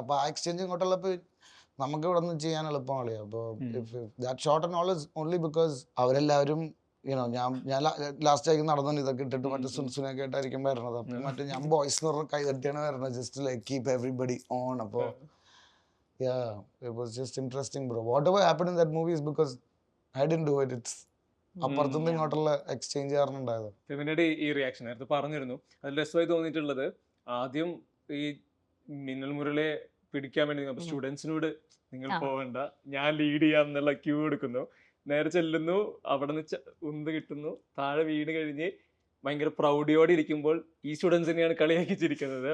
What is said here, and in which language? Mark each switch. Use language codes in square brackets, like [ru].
[ml] അപ്പൊ ആ എക്സ്ചേഞ്ച് ഇങ്ങോട്ടുള്ളപ്പോ നമുക്ക് ഇവിടെ നിന്ന് ചെയ്യാൻ എളുപ്പമാണ്. അപ്പോൾ [en] that shot and all is only because [ml] അവരെല്ലാവരും ഞാൻ ലാസ്റ്റ് ആയി നടന്നു ഇതൊക്കെ ഇട്ടിട്ട് മറ്റേ സുൻസുനൊക്കെ ആയിട്ടായിരിക്കും വരണത്. അപ്പൊ മറ്റേ ഞാൻ ബോയ്സ് എന്ന് പറഞ്ഞ കൈ തട്ടിയാണ് വരണത്, [en] Just like keep everybody on. അപ്പോൾ it was just interesting, bro. Whatever happened in that movie is because I didn't do it. [ml] It's അപ്പുറത്തുനിന്ന് ഇങ്ങോട്ടുള്ള എക്സ്ചേഞ്ച് കാരണം ഉണ്ടായത്. ഫെമിനയുടെ ഈ റിയാക്ഷൻ നേരത്തെ പറഞ്ഞിരുന്നു. അതിൽ രസമായി തോന്നിയിട്ടുള്ളത്, ആദ്യം ഈ മിന്നൽ മുരളിയെ പിടിക്കാൻ വേണ്ടി സ്റ്റുഡൻസിനോട് നിങ്ങൾ പോകണ്ട, ഞാൻ ലീഡ് ചെയ്യാം എന്നുള്ള ക്യൂ എടുക്കുന്നു. നേരെ ചെല്ലുന്നു, അവിടെ നിന്ന് ഉന്ത് കിട്ടുന്നു, താഴെ വീട് കഴിഞ്ഞ് ഭയങ്കര പ്രൗഡിയോടെ ഇരിക്കുമ്പോൾ ഈ സ്റ്റുഡൻസ് തന്നെയാണ് കളിയാക്കി ചിരിക്കുന്നത്.